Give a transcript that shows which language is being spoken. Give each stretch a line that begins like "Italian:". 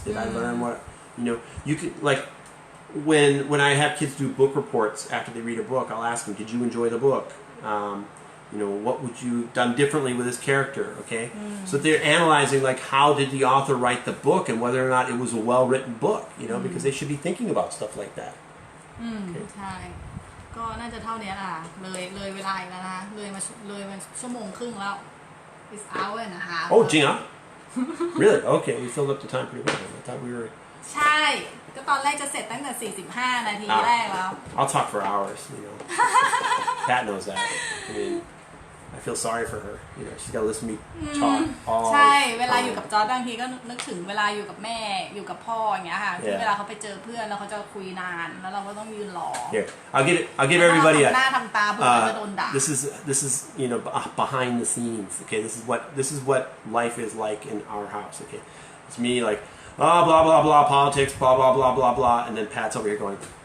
English: Did I learn what, you know, you could, like, when I have kids do book reports after they read a book, I'll ask them, did you enjoy the book? You know, what would you done differently with this character? Okay, so they're analyzing like how did the author write the book and whether or not it was a well-written book. You know, because they should be thinking about stuff like that.
Thai: ใช่ก็น่าจะเท่านี้ล่ะเลยเวลาอีกแล้วนะเลยมาชั่วโมงครึ่งแล้ว
English: It's hour and a half Oh, Gina, really? Okay, we filled up the time pretty well. I thought we were.
Thai: ใช่ก็ตอนแรกจะเสร็จตั้งแต่45 นาทีแรกแล้ว
English: I'll talk for hours. You know, Pat knows that. I mean, I feel sorry for her. You know, she's got to listen to me talk all.
Thai: ใช่เวลาอยู่กับจอร์จบางทีก็นึกถึงเวลาอยู่กับแม่อยู่กับพ่ออย่างเงี้ยค่ะที่เวลาเขาไปเจอเพื่อนแล้วเขาจะคุยนานแล้วเราก็ต้องยืนรอ
English: Here, I'll give everybody a.
Thai: หน้าทำตาเพื่อจะโดนด่า
English: This is you know behind the scenes. Okay, this is what life is like in our house. Okay, it's me like blah blah blah blah politics blah blah blah blah blah, and then Pat's over here going.